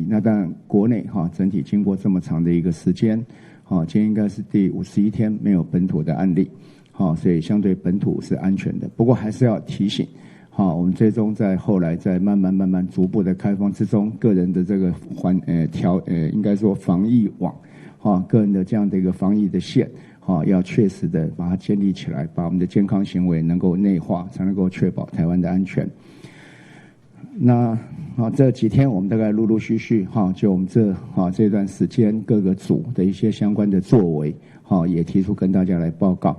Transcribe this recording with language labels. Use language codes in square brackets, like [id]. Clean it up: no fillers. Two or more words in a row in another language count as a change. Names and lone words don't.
[zh] 那當然國內，哈，整體經過這麼長的一個時間，好，今天應該是第51天沒有本土的案例，好，所以相對本土是安全的。不過還是要提醒。好，我們最終在後來在慢慢逐步的開放之中，個人的這個應該說防疫網，哈，個人的這樣的一個防疫的線，哈，要確實的把它建立起來，把我們的健康行為能夠內化，才能夠確保台灣的安全。那这几天我们大概陆陆续续就我们这段时间各个组的一些相关的作为也提出跟大家来报告。